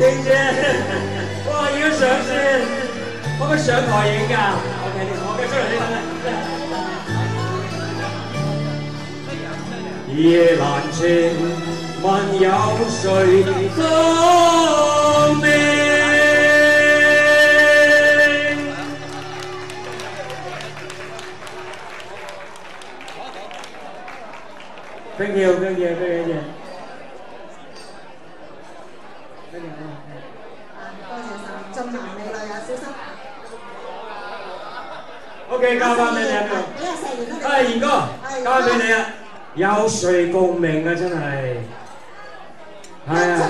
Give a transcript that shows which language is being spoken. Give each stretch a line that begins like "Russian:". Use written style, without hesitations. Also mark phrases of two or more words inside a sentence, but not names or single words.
Cantonese: 丁姐，哇！要上先，可唔可以上台影㗎？夜難靜，萬有誰共鳴 ？
English: Thank you，thank you，thank you。
Cantonese: 多謝晒，俊男美女啊，小心。 OK， 交翻俾你啊！賢哥，交翻俾你啊！有誰共鳴啊？真係，係啊！